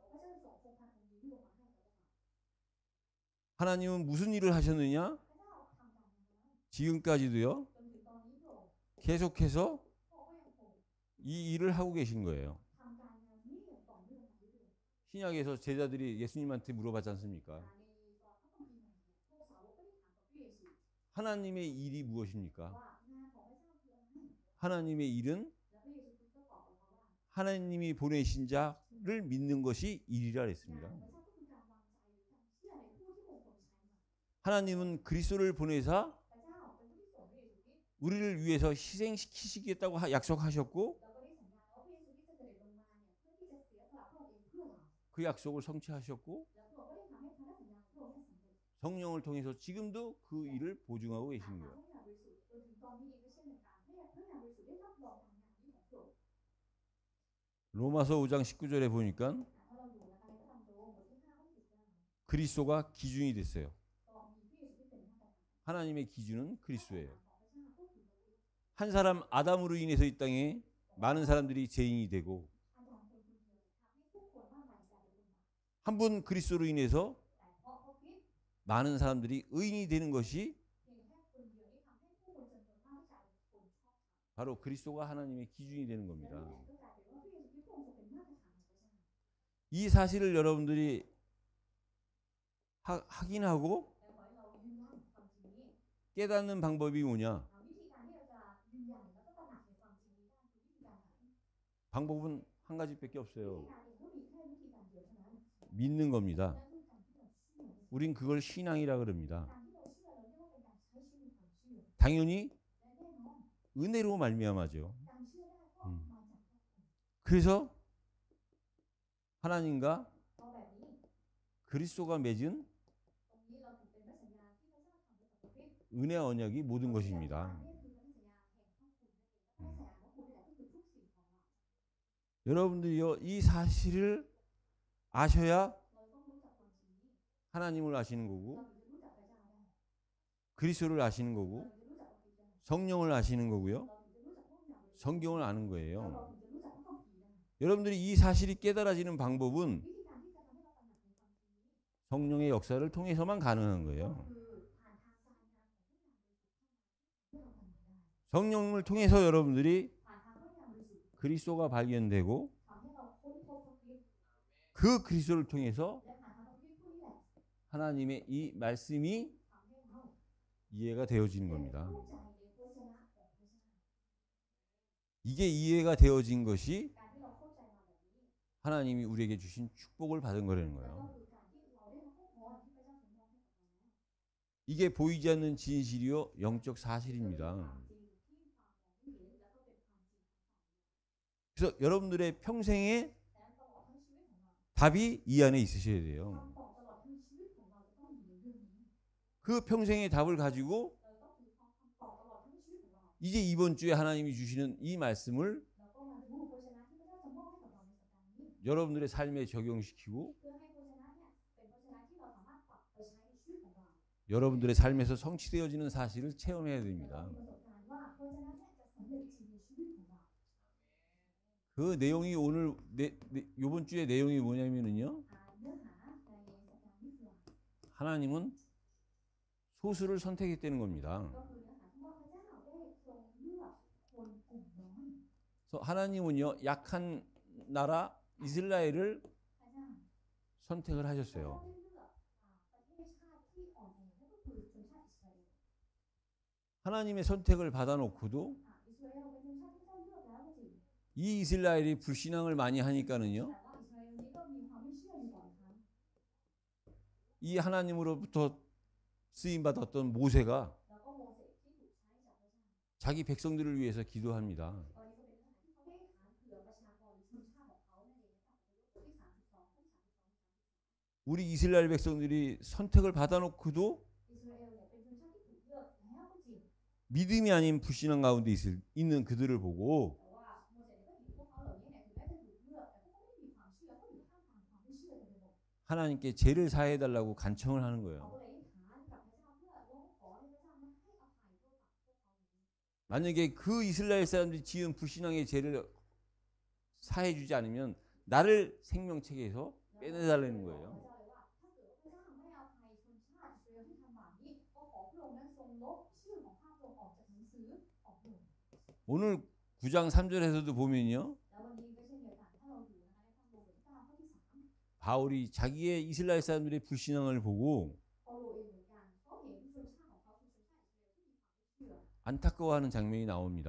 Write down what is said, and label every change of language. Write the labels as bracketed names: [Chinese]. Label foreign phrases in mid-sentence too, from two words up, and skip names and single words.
[Korean] 하나님은 무슨 일을 하셨느냐? 지금까지도요, 계속해서 이 일을 하고 계신 거예요. 신약에서 제자들이 예수님한테 물어봤지 않습니까? [Thai] ในตอนพระคัมภีร์ใหม่เนี่ยพวกสาวกก็ได้ถามกับพระเยซู [Korean] 하나님의 일이 무엇입니까? [Thai] ว่างานของพระเจ้าคืออะไร [Korean] 하나님의 일은 [Thai] แล้วพระเยซูคริสต์ก็ตอบกับเขาว่า [Korean] 하나님이 보내신 자를 믿는 것이 일이라 [Thai] งาน [Korean] 했습니다. [Thai] ของพระเจ้าก็คือการวางใจหรือการเชื่อในผู้ที่พระองค์ทรงใช้มา [Korean] 하나님은 그리스도를 보내사 [Thai] พระเจ้าเป็นผู้ที่ส่งพระเยซูคริสต์ [Korean] 우리를 위해서 희생시키시겠다고 약속하셨고 [Thai] แล้วก็ได้สัญญาว่าพระเยซูคริสต์จะเสด็จลงมาเนี่ยเพื่อที่จะเสียสละพระองค์เองเพื่อเรา [Korean] 그 약속을 성취하셨고 [Thai] แล้วพระองค์ก็ได้ทำให้พันธสัญญาของพระองค์เนี่ยสำเร็จ [Korean] 성령을 통해서 지금도 그 일을 보증하고 [Thai] ผ่าน [Korean] 계신 [Thai] ทาง [Korean] 거예요. [Thai] พระวิญญาณบริสุทธิ์จนถึงตอนนี้เองก็เช่นเดียวกันพระวิญญาณบริสุทธิ์ได้รับรองการงานนี้ของพระองค์ [Korean] 로마서 5장 19절에 보니까 [Thai] ถ้าเราดูนะคะในพระธรรมโรมบทที่5ข้อ19 [Korean] 그리스도가 기준이 됐어요. [Thai] ก็มีพระเยซูคริสต์เป็นมาตรฐาน [Korean] 하나님의 기준은 그리스도예요. [Thai] ของพระเจ้าก็คือพระคริสต์ [Korean] 한 사람 아담으로 인해서 이 땅에 많은 사람들이 죄인이 되고 [Thai] อาจารย์คนคนเดียวทำให้ผู้คนมากมายกลายเป็นคนบาป [Korean] 한 분 그리스도로 인해서 [Thai] แต่เพราะพระคริสต์ [Korean] 많은 사람들이 의인이 되는 것이 [Thai] เพียงแค่คนเดียวที่ทำให้ผู้คนจำนวนมากที่กลายเป็นคนชอบธรรม [Korean] 바로 그리스도가 하나님의 기준이 되는 [Thai] และ [Korean] 겁니다. [Thai] นี่แหละก็กลายเป็นว่าพระเยซูคริสต์พระองค์ทรงเป็นมาตรฐานของพระเจ้า [Korean] 이 사실을 여러분들이 확인하고 [Thai] แต่ขอให้เรายืนยันความจริงนี้ [Korean] 깨닫는 방법이 뭐냐? [Thai] วิธีการที่เราจะยืนยันแล้วก็ตระหนักในความจริงนี้ได้คือวิธีการไหน [Korean] 방법은 한 가지밖에 [Thai] วิธี [Korean] 없어요. [Thai] การเองก็มีแค่วิธีการเดียวเท่านั้น [Korean] 믿는 겁니다. [Thai] นั่นคือการที่เราเชื่อ [Korean] 우린 그걸 신앙이라 그럽니다. [Thai] การที่เราเชื่อเราเรียกว่าเป็นการใช้ชีวิตความเชื่อ [Korean] 당연히 [Thai] และแน่นอน [Korean] 은혜로 말미암아죠. [Thai] การเชื่อได้ก็มาจากพระองค์ [Korean] 그래서 하나님과 [Thai] เพราะแบบนี้ [Korean] 그리스도가 맺은 [Thai] ตรงนี้เราถึงเป็นพระสัญญาที่พระเจ้าทำไว้กับพระคริสต์ [Korean] 은혜 언약이 모든 것입니다. [Thai] นี่คือพระสัญญาแห่งพระคุณนั่นเองและพระสัญญาของคุณนี่แหละก็คือทุกสิ่งของเรา [Korean] 여러분들이요, 이 사실을 아셔야 [Thai] เราต้องรู้จักความจริงนี้ [Korean] 하나님을 아시는 [Thai] เรา [Korean] 거고 [Thai] ถึงจะรู้จักพระเจ้าได้ [Korean] 그리스도를 아시는 [Thai] เรา [Korean] 거고 [Thai] ถึงจะรู้จักพระคริสต์ได้ [Korean] 성령을 아시는 거고요. [Thai] เราถึงจะรู้จักพระวิญญาณบริสุทธิ์ [Korean] 성경을 아는 [Thai] แล้วเรา [Korean] 거예요. [Thai] ถึงจะรู้จักพระคัมภีร์ได้ [Korean] 여러분들이 이 사실이 깨달아지는 방법은 [Thai] วิธีการที่จะทำให้เราตระหนักในความจริงนี้ [Korean] 성령의 역사를 통해서만 가능한 [Thai] ก็ [Korean] 거예요. [Thai] คือผ่านทางการงานของพระวิญญาณบริสุทธิ์เท่านั้นที่เราทำได้ [Korean] 성령을 통해서 여러분들이 [Thai] ผ่านทางพระวิญญาณบริสุทธิ์ [Korean] 그리스도가 발견되고 [Thai] ทำให้เราค้นพบพระคริสต์ [Korean] 그 그리스도를 통해서 [Thai] และผ่านทางพระคริสต์ผู้นี้แหละ [Korean] 하나님의 이 말씀이 [Thai] ทำให้เรา [Korean] 이해가 되어지는 [Thai] ได้ [Korean] 겁니다. [Thai] เข้าใจในพระวจนะของพระเจ้า [Korean] 이게 이해가 되어진 것이 [Thai] การที่เราเข้าใจมาแบบนี้ [Korean] 하나님이 우리에게 주신 축복을 받은 거라는 [Thai] นั่น [Korean] 거예요. [Thai] ก็คือการที่เราได้รับพระพรที่พระเจ้าทรงมอบให้กับเราแล้ว [Korean] 이게 보이지 않는 진실이요 영적 사실입니다. [Thai] ความจริงที่ตามองไม่เห็นแล้วก็เป็นความจริง [Korean] 그래서 여러분들의 평생에 [Thai] ดังนั้นตลอดทั้งชีวิตของเรา [Korean] 답이 이 안에 있으셔야 돼요. [Thai] คำตอบตลอดทั้งชีวิตของเราจะต้องอยู่ในเรื่องนี้ [Korean] 그 평생의 답을 가지고 [Thai] เราต้องถือคำตอบตลอดทั้งชีวิตของเรา [Korean] 이제 이번 주에 하나님이 주시는 이 말씀을 [Thai] เราก็มาดูพระวจนะที่พระเจ้าจะมอบให้กับเราในสัปดาห์นี้ [Korean] 여러분들의 삶에 적용시키고 [Thai] เพื่อให้พระวจนะเนี่ยเป็นพระวจนะที่เราสามารถปรับไปใช้ในชีวิตของเรา [Korean] 여러분들의 삶에서 성취되어지는 사실을 체험해야 [Thai] เรา [Korean] 됩니다. [Thai] มีประสบการณ์ว่าพระวจนะเนี่ยจะสำเร็จจริงในชีวิตของเรา [Korean] 그 내용이 오늘 이번 주에 내용이 뭐냐면은요. [Thai] เนื้อหาในสัปดาห์นี้คืออะไร [Korean] 하나님은 소수를 선택했다는 겁니다. [Thai] ก็คือเนื้อหาที่ว่าพระเจ้าได้ทรงเลือกคนกลุ่มน้อย [Korean] 그래서 하나님은요 약한 나라 이스라엘을 [Thai] พระเจ้า [Korean] 선택을 [Thai] พระเจ้า [Korean] 하셨어요. [Thai] ได้เลือกประเทศชาติที่อ่อนแอนั่นก็คือชนชาติอิสราเอล [Korean] 하나님의 선택을 받아놓고도 [Thai] อิสราเอลเป็นชนชาติที่เจ้าเลือกแล้วก็จริง [Korean] 이 이스라엘이 불신앙을 많이 하니까는요 [Thai] แต่ว่าอิสราเอลนี้ก็มีความไม่เชื่ออยู่บ่อยครั้ง [Korean] 이 하나님으로부터 쓰임 받았던 모세가 [Thai] แล้วก็โมเสสที่ถูกใช้จากพระเจ้า [Korean] 자기 백성들을 위해서 기도합니다. [Thai] ตอนนี้ก็เป็นเนื้อหาที่เขาได้ถามเผื่อประชากรหรือชนชาติของเขานั่นเองนะคะในบทที่32ข้อ32 [Korean] 우리 이스라엘 백성들이 선택을 받아놓고도 [Thai] อิสราเอลเนี่ยเป็นชนชาติที่ถูกเลือกแล้วก็จริง [Korean] 믿음이 아닌 불신앙 가운데 있는 그들을 보고 [Thai] แต่ว่าโมเสสเนี่ยก็เห็นพวกเขาเหล่านี้เนี่ยถึงแม้จะถูกเลือกแต่พวกเขาไม่ได้มีความเชื่อเขาอยู่ท่ามกลางความไม่เชื่อเต็มไปหมด [Korean] 하나님께 죄를 사해달라고 간청을 하는 [Thai] เขา [Korean] 거예요. [Thai] ก็เลยอธิษฐานกับพระเจ้าเพื่อร้องขอให้พระเจ้านั้นให้อภัยโทษกับพวกเขาเหล่านี้ [Korean] 만약에 그 이스라엘 사람들이 지은 불신앙의 죄를 사해주지 않으면 나를 생명책에서 [Thai] แล้ว [Korean] 빼내달라는 [Thai] บอก [Korean] 거예요. [Thai] พระเจ้าเลยว่าถ้าเกิดว่าพระเจ้าไม่อภัยชนชาติอิสราเอลที่ทำบาปนี้ก็ขอพระองค์นั้นทรงลบชื่อของข้าพระองค์ออกจากหนังสือออกหมด [Korean] 오늘 9장 3절에서도 보면요. [Thai] แล้ววันนี้ก็เช่นเดียวกันถ้าเราดูนะคะในพระคัมภีร์บทที่9ข้อที่3 [Korean] 바울이 자기의 이스라엘 사람들의 불신앙을 보고 [Thai] เปาโลเองเหมือนกันเขาเห็นชนชาติของเขาคือชนชาติอิสราเอลที่มีความไม่เชื่อ [Korean] 안타까워하는 장면이 나옵니다.